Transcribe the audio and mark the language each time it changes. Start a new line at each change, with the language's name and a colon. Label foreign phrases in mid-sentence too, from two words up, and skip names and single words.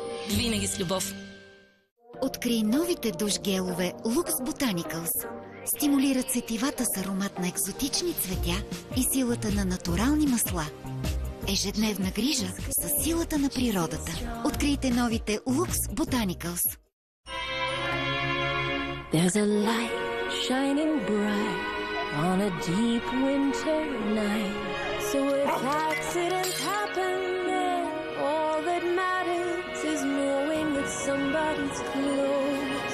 Bulgarian: Винаги с любов. Открий новите душ гелове Lux Botanicals. Стимулират сетивата с аромат на екзотични цветя и силата на натурални масла. Ежедневна грижа със силата на природата. Открийте новите Lux Botanicals.
English: There's a light shining bright on a deep winter night. So if accidents happen, then all that matters is knowing that somebody's close.